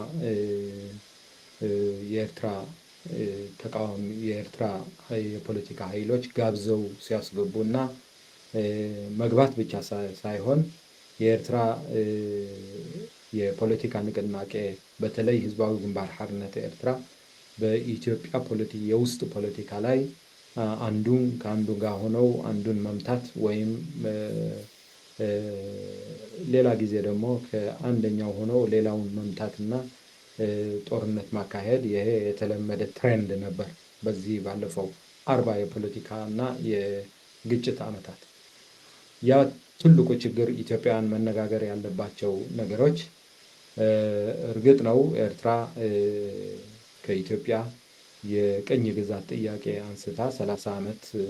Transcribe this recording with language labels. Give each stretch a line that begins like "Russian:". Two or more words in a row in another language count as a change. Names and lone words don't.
Amharic: የኤርትራ ተቃዋሚ የኤርትራ የፖለቲካ ኃይሎች ጋብዘው ሲያስገቡና መግባት ብቻ ሳይሆን የኤርትራ የፖለቲካ ንቅናቄ በተለይ ህዝባዊ ግንባር ሓርነት ኤርትራ በኢትዮጵያ የውስጥ ፖለቲካ ላይ አንዱን ከአንዱ ጋር ሆነው አንዱን መምታት ወይም ሌላ ጊዜ ደግሞ ከአንደኛው ሆነው ሌላውን መምታትና ጦርነት ማካሄድ ይሄ የተለመደ ትሬንድ ነበር በዚህ ባለፈው 40 የፖለቲካ እና የግጭት ዓመታት። ያ ትልቁ ችግር ኢትዮጵያውያን መነጋገር ያለባቸው ነገሮች እርግጥ ነው ኤርትራ ከኢትዮጵያ የቅኝ ግዛት ጥያቄ አንስታ 30 ዓመት